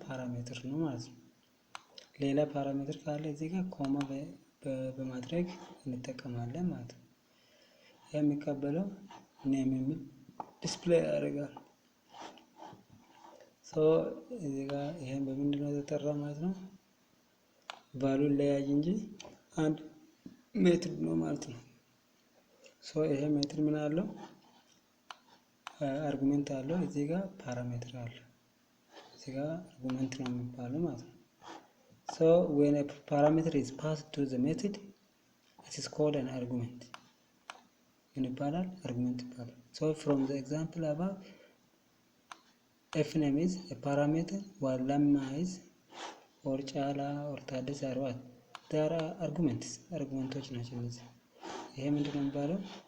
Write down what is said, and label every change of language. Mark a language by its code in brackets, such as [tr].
[am] ፓራሜትር ነው ማለት ነው። ሌላ ፓራሜትር ካለ እዚህ ጋር ኮማ በማድረግ እንጠቀማለን ማለት ነው። የሚቀበለው ኔም የሚል ዲስፕሌይ ያደርጋል። ሶ እዚህ ጋር ይሄን በምንድነው የተጠራው ማለት ነው? ቫልዩን ለያይ እንጂ አንድ ሜትድ ነው ማለት ነው። ሶ ይሄ ሜትድ ምን አለው? አርጉሜንት አለው። እዚህ ጋር ፓራሜትር አለው። እዚህ ጋር አርጉሜንት ነው የሚባለው ማለት ነው። [en] so when a parameter is passed to the method it is called an argument. [am] ምን ይባላል? አርጉሜንት ይባላል። [en] so from the example above, f name is a parameter while lemma is or chala or ታደሰ are what? they are [am] argumenቶች ናቸው እነዚህ። ይሄ ምንድነው የሚባለው?